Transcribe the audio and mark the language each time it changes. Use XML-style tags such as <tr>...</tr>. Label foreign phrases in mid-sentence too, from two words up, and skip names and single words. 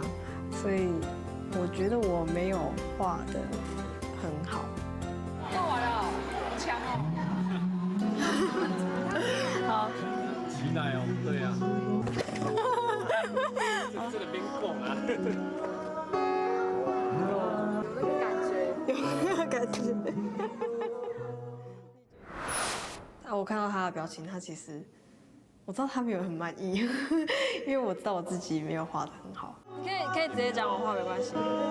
<zh>所以我覺得我沒有畫得很好。畫完了，好強哦！好，期待哦，對啊。這個冰棍啊。谢谢。我看到他的表情，他其实我知道他没有很满意，因为我知道我自己没有画得很好。可以直接讲我画没关系。</zh>